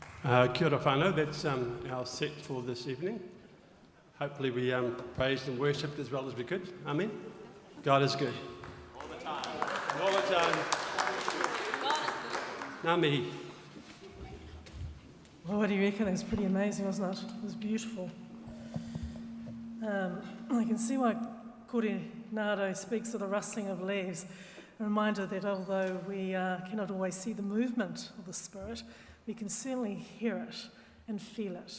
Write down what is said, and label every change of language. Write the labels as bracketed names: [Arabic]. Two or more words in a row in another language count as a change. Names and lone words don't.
[Māori] Kia ora whanau, [English] that's our set for this evening. Hopefully we praised and worshipped as well as we could. Amen. God is good. All the time. All the time. [Māori] Ngā mihi. [English] Well, what do you reckon? It was pretty amazing, wasn't it? It was beautiful. I can see why Kore Naro speaks of the rustling of leaves, a reminder that although we cannot always see the movement of the Spirit, we can certainly hear it and feel it.